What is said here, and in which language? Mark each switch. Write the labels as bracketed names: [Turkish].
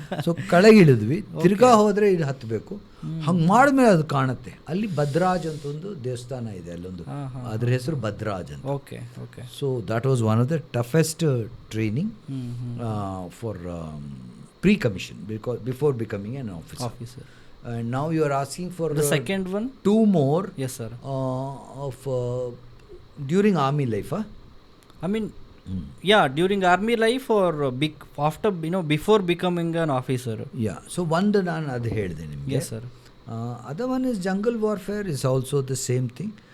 [Kannada] So ಕೆಳಗಿಳಿದ್ವಿ, ತಿರ್ಗಾ ಹೋದರೆ ಇದು ಹತ್ತಬೇಕು. ಹಂಗೆ ಮಾಡಿದ್ಮೇಲೆ ಅದು ಕಾಣುತ್ತೆ. ಅಲ್ಲಿ ಭದ್ರಾಜ್ ಅಂತ ಒಂದು ದೇವಸ್ಥಾನ ಇದೆ, ಅಲ್ಲೊಂದು, ಅದ್ರ ಹೆಸರು ಭದ್ರಾಜ್ ಅಂತ. [English] So that was one of the toughest training for pre commission before becoming an officer. And now you are asking for the second one, 2 more. Yes sir. Of during army life, I mean yeah, during army life or after, before becoming an officer. Yeah, so one [Kannada] ನಾನು ಅದು ಹೇಳಿದೆ ನಿಮಗೆ. [English] Yes sir. Other one is jungle warfare is also the same thing.